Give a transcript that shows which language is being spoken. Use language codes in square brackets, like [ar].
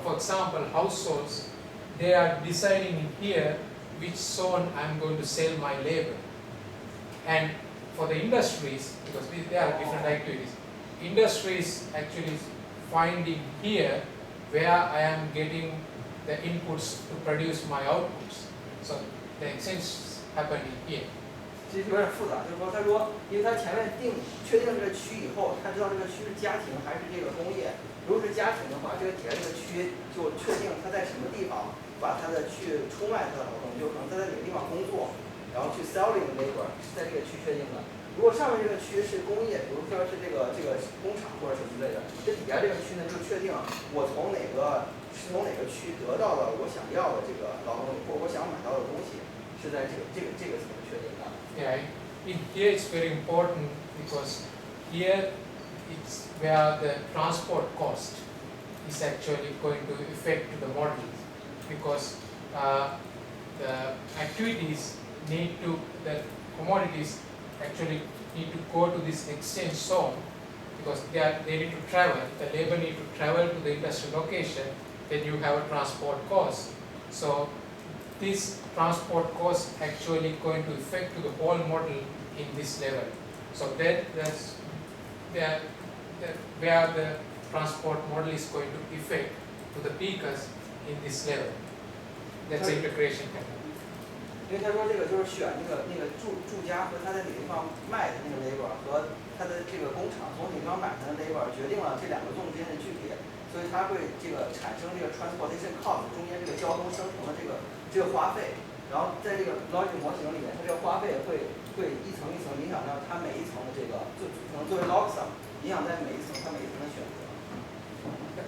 [en] For example, households, they are deciding in here which zone I am going to sell my labor. And for the industries, because there are different activities, industries actually finding here where I am getting the inputs to produce my outputs. So the exchange happening here. [zh] 其实有点复杂，就是说，他说，因为他前面确定这个区以后，他知道这个区是家庭还是这个工业。如果是家庭的话，这个底下这个区就确定他在什么地方把他的去出卖他的劳动，就可能他在哪个地方工作，然后去 [en] selling labor [zh] 是在这个区确定的。如果上面这个区是工业，比如说是这个工厂或者什么之类的，这底下这个区呢就确定我从哪个区得到了我想要的这个劳动力或者我想买到的东西，是在这个层确定的。 [en] Yeah, here it's very important because here it's where the transport cost is actually going to affect the model, because the activities the commodities actually need to go to this exchange zone, because they need to travel, the labor need to travel to the industrial location, then you have a transport cost. So this transport cost actually going to affect to the whole model in this level. So that's where the transport model is going to affect to the PECAS in this level. That's the integration happen. [zh] 因为他说这个就是选那个住家和他在哪个地方卖的那个 labor 和他的这个工厂从哪个地方买他的 labor 决定了这两个纵之间的距离，所以它会产生这个 transportation cost 中间这个交通生成的这个花费，然后在这个 logic 模型里面，它这个花费会一层一层影响到它每一层的这个可能作为 log sum 影响在每一层的选择。